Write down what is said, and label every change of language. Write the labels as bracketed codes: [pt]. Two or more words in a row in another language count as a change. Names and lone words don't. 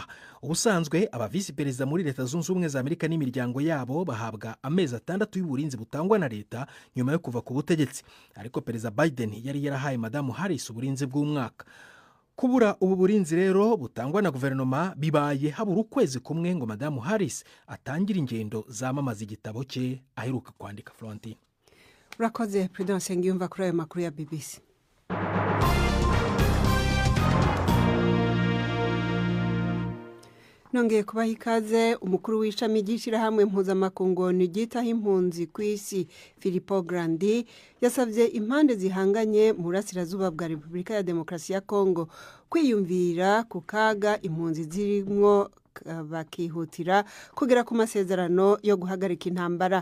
[rw] Ubusanzwe aba visi perezida muri Leta Zunze Ubumwe za Amerika n'imiryango yabo bahabwa amezi 6 y'uburinzi butangwa na leta nyuma yo kuva ku butegetsi, ariko Perezida Biden yari yarahaye Madamu Harris uburinzi bw'umwaka. Kubura ubu burinzi rero butangwa na guverinoma bibaye habura ukwezi kumwe ngo Madamu Harris atangire ingendo zamamaza igitabo cye aheruka kwandika. Florentine urakoze. Prudence ngiyumva kuri ayo makuru ya BBC. Nongeye kubaha ikaze. Umukuru w'ishami ry'ishyirahamwe mpuzamakungu ryitaho impunzi ku isi Filippo Grandi yasabye impande zihanganye mu burasirazuba bwa Repubulika ya Demokarasi ya Kongo kwiyumvira ku kaga impunzi zirimo bakihutira kugera ku masezerano yo guhagarika intambara.